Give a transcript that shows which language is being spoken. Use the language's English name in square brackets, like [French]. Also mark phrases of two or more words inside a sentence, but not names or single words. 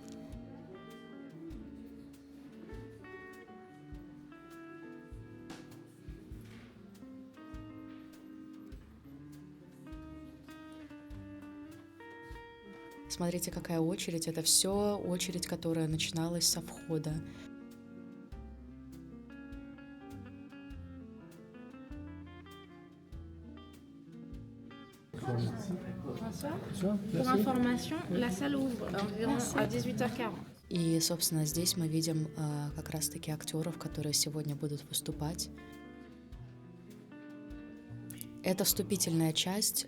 [Russian] Смотрите, какая очередь. Это все очередь, которая начиналась со входа. [French] Pour information, la salle ouvre environ à 18h40. [Russian] И, собственно, здесь мы видим как раз-таки актеров, которые сегодня будут выступать. Это вступительная часть.